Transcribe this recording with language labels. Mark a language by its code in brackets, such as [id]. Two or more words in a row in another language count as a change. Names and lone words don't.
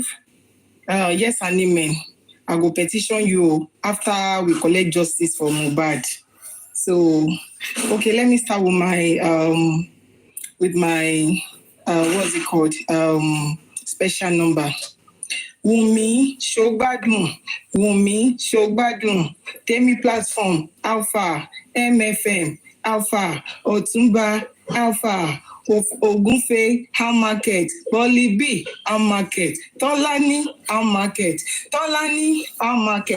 [en] Yes and amen. I will petition you after we collect justice for Mohbad. So, okay, let me start with my what's it called? Special number. Wumi Shogbadun, Temi Platform, Alpha, MFM, Alpha, Otumba, Alpha, Ogunfe, How Market, Bolly B, How Market, Tolani, How Market, How Market.